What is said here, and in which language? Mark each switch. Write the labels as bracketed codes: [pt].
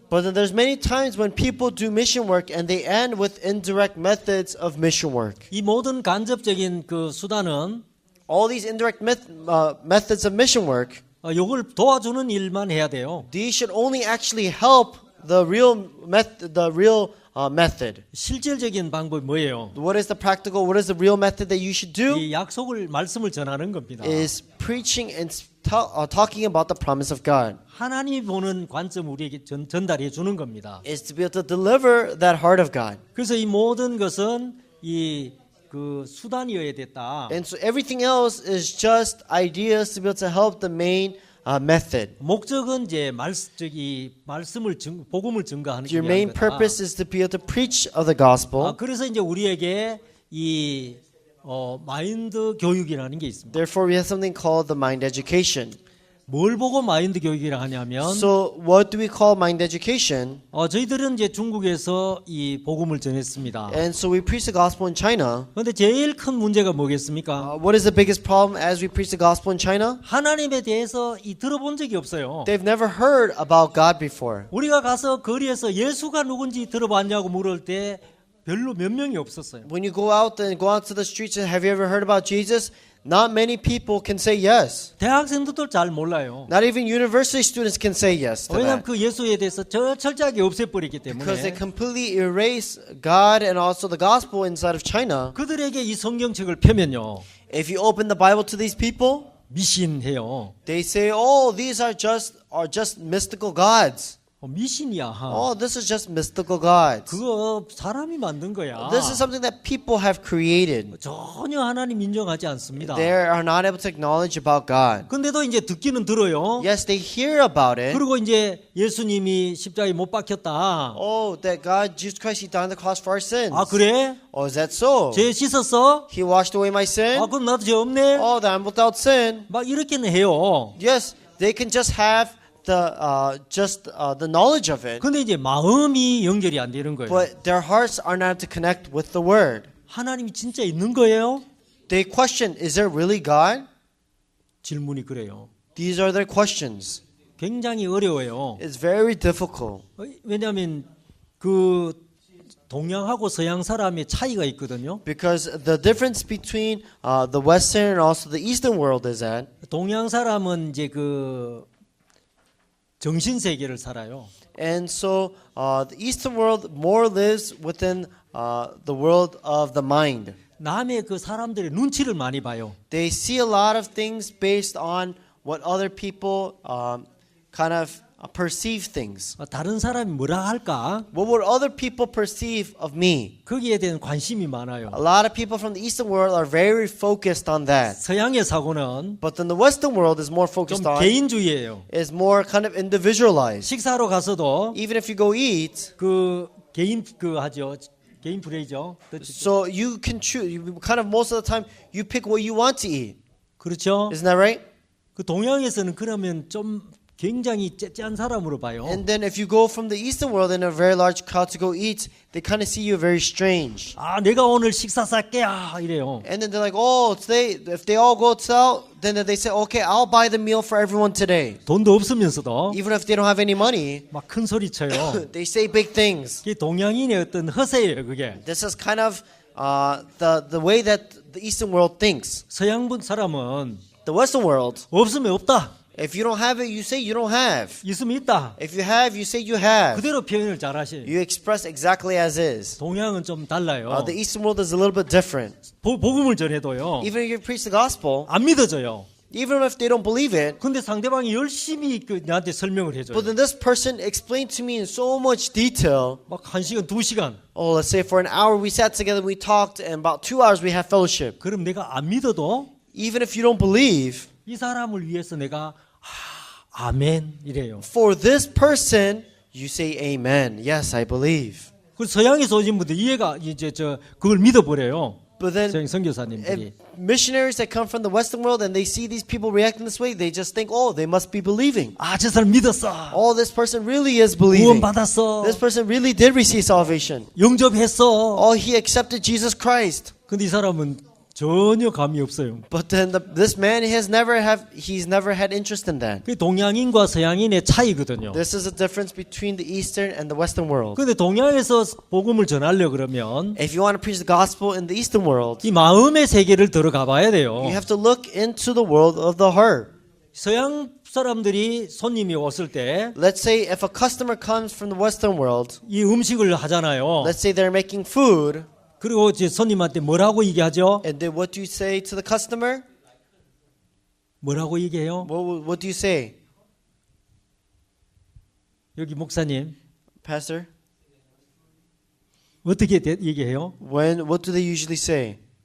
[en] But then there's many times when people do mission work and they end with indirect methods of mission work. [ko] 이 모든 간접적인 그 수단은 [en] All these indirect methods of mission work, [ko] 요걸 도와주는 일만 해야 돼요. [en] these should only actually help the real method. [ko] 실질적인 방법이 뭐예요? [en] What is the practical, what is the real method that you should do? [ko] 이 약속을 말씀을 전하는 겁니다. [en] Is preaching and talking about the promise of God. [ko] 하나님이 보는 관점 우리에게 전달해 주는 겁니다. [en] Is to be able to deliver that heart of God. [ko] 그래서 이 모든 것은 그 수단이어야 됐다. [en] And so everything else is just ideas to be able to help the main method. [ko] 목적은 이제 말씀을 복음을 증거하는 게 [en] Your main [ko] 거다. [en] purpose is to be able to preach of the gospel. [ko] 그래서 이제 우리에게 이 마인드 교육이라는 게 있습니다. [en] Therefore, we have something called the mind education. [ko] 뭘 보고 마인드 교육이라 하냐면 [en] So, what do we call mind education? [ko] 저희들은 이제 중국에서 이 복음을 전했습니다. [en] And so we preach the gospel in China. [ko] 그런데 제일 큰 문제가 뭐겠습니까? [en] What is the biggest problem as we preach the gospel in China? [ko] 하나님에 대해서 들어본 적이 없어요. [en] They've never heard about God before. [ko] 우리가 가서 거리에서 예수가 누군지 들어봤냐고 물을 때 별로 몇 명이 없었어요. [en] When you go out to the streets and have you ever heard about Jesus? Not many people can say yes. [ko] 대학생들도 잘 몰라요. [en] Not even university students can say yes to [ko] 왜냐하면 [en] that. [ko] 그 예수에 대해서 철저하게 없애버리기 [en] Because they [ko] 때문에 [en] completely erase God and also the gospel inside of China. [ko] 그들에게 이 성경책을 펴면요 [en] If you open the Bible to these people, [ko] 미신해요. [en] they say, "Oh, these are just mystical gods. [ko] 미신이야. [en] Oh, this is just mystical gods. [ko] 그거 사람이 만든 거야. [en] This is something that people have created. [ko] 전혀 하나님 인정하지 않습니다. [en] They are not able to acknowledge about God. [ko] 근데도 이제 듣기는 들어요. [en] Yes, they hear about it. [ko] 그리고 이제 예수님이 십자가에 못 박혔다. [en] Oh, that God, Jesus Christ, He died on the cross for our sins. [ko] 아 그래? [en] Oh, is that so? [ko] 죄 씻었어? [en] He washed away my sin. [ko] 아 그럼 나도 죄 없네? [en] Oh, that I'm without sin. [ko] 막 이렇게는 해요. [en] Yes, they can just have the knowledge of it, [ko] 근데 이제 마음이 연결이 안 되는 거예요. [en] but their hearts are not to connect with the Word. [ko] 하나님이 진짜 있는 거예요? [en] They question, is there really God? [ko] 질문이 그래요. [en] These are their questions. [ko] 굉장히 어려워요. [en] It's very difficult. [ko] 왜냐하면 그 동양하고 서양 사람의 차이가 있거든요. [en] Because the difference between the Western and also the Eastern world is that [ko] 동양 사람은 이제 그 정신 세계를 살아요. [en] and so the Eastern world more lives within the world of the mind. [ko] 남의 그 사람들의 눈치를 많이 봐요. [en] They see a lot of things based on what other people kind of perceive things. [ko] 다른 사람이 뭐라 할까? [en] What would other people perceive of me? [ko] 거기에 대한 관심이 많아요. [en] A lot of people from the Eastern world are very focused on that. [ko] 서양의 사고는 [en] But then the Western world is more [ko] 좀 [en] focused on, [ko] 개인주의예요. [en] is more kind of individualized. [ko] 식사로 가서도 [en] Even if you go eat, [ko] 그 개인 그 하죠. 개인 프레이죠. [en] so you can choose, kind of most of the time, you pick what you want to eat. [ko] 그렇죠? [en] Isn't that right? [ko] 그 동양에서는 그러면 좀 굉장히 짠 사람으로 봐요. [en] And then if you go from the Eastern world in a very large crowd to go eat, they kind of see you very strange. [ko] 아, 내가 오늘 식사 쌀게 이래요. [en] And then they're like, oh, today, if they all go out, then they say, okay, I'll buy the meal for everyone today. [ko] 돈도 없으면서도 [en] Even if they don't have any money, [ko] 막 큰 소리 쳐요. [en] they say big things. [ko] 그게 동양인의 어떤 허세예요, 그게. [en] This is kind of the way that the Eastern world thinks. [ko] 서양분 사람은 [en] The Western world, [ko] 없으면 없다. [en] if you don't have it, you say you don't have. [ko] 있으면 있다. [en] If you have, you say you have. [ko] 그대로 표현을 잘 하셔요. [en] You express exactly as is. [ko] 동양은 좀 달라요. [en] The Eastern world is a little bit different. [ko] 복음을 전해도요. [en] Even if you preach the gospel, [ko] 안 믿어져요. [en] even if they don't believe it, [ko] 근데 상대방이 열심히 나한테 설명을 해줘요. [en] but then this person explained to me in so much detail. [ko] 막 1시간, 2시간. [en] Oh, let's say for an hour we sat together, we talked, and about 2 hours we had fellowship. [ko] 그럼 내가 안 믿어도 [en] Even if you don't believe, [ko] 이 사람을 위해서 내가 아멘 이래요. [en] for this person, you say amen. Yes, I believe. [ko] 그 서양에서 오신 분들 이해가 이제 그걸 믿어버려요. [en] But then [ko] 서양 선교사님들이. [en] if missionaries that come from the Western world and they see these people reacting this way, they just think, oh, they must be believing. [ko] 아, 저 사람 믿었어. [en] Oh, this person really is [ko] 구원 [en] believing. [ko] 받았어. [en] This person really did receive salvation. [ko] 영접했어. [en] Oh, he accepted Jesus Christ. [ko] 근데 이 사람은 전혀 감이 없어요. [en] But then this man he's never had interest in that. [ko] 그 동양인과 서양인의 차이거든요. [en] This is a difference between the Eastern and the Western world. [ko] 근데 동양에서 복음을 전하려 그러면 [en] If you want to preach the gospel in the Eastern world, [ko] 이 마음의 세계를 들어가 봐야 돼요. [en] you have to look into the world of the heart. [ko] 서양 사람들이 손님이 왔을 때 이 [en] Let's say if a customer comes from the Western world, [ko] 음식을 하잖아요. [en] let's say they're making food, [ko] 그리고 이제 손님한테 뭐라고 얘기하죠? [en] and then what do you say to the customer? [ko] 뭐라고 얘기해요? [en] What do you say? [ko] 여기 목사님 [en] Pastor? [ko] 어떻게 얘기해요? [en] What do they usually say?